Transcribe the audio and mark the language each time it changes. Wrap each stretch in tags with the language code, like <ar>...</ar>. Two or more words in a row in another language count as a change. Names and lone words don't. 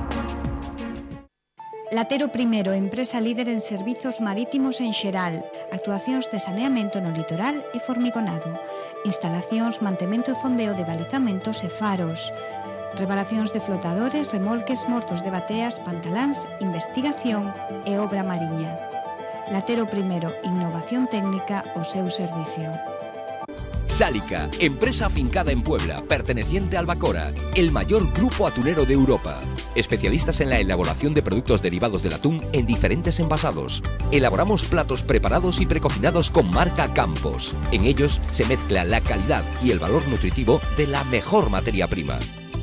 <gl>Latero Primero, empresa líder en servizos marítimos en xeral, actuacións de saneamento no litoral e formigonado, instalacións, mantemento e fondeo de balizamentos e faros, reparacións de flotadores, remolques, mortos de bateas, pantaláns, investigación e obra mariña. Latero Primero, innovación técnica ao seu servicio.</gl> <es>Sálica, empresa afincada en Puebla, perteneciente a Albacora, el mayor grupo atunero de Europa. Especialistas en la elaboración de productos derivados del atún en diferentes envasados. Elaboramos platos preparados y precocinados con marca Campos. En ellos se mezcla la calidad y el valor nutritivo de la mejor materia prima.</es>